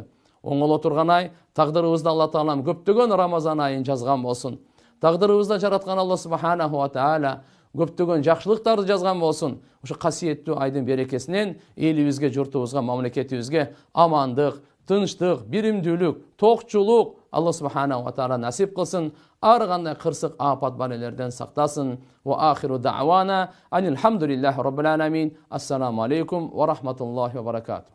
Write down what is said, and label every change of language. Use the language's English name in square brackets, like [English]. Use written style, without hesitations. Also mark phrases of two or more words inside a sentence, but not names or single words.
[Kyrgyz] Оңоло турган ай, тагдырыбызда Алла Таалам көптөгөн Рамазан айын жазган болсун. Тагдырыбызда жараткан Алла [Arabic] سبحانه وتعالى [Kyrgyz] көптөгөн жакшылыктарды жазган болсун. Ошо касиеттүү айдын берекесинен элибизге, журтубузга, мамлекетибизге амандык, тынчтык, биримдүүлүк, токчулук Алла [Arabic] سبحانه وتعالى [Kyrgyz] насип кылсын. Ар кандай кырсык апат балелерден сактасын. [Arabic] وآخر دعوانا أن الحمد لله رب العالمين. السلام عليكم ورحمة الله وبركاته.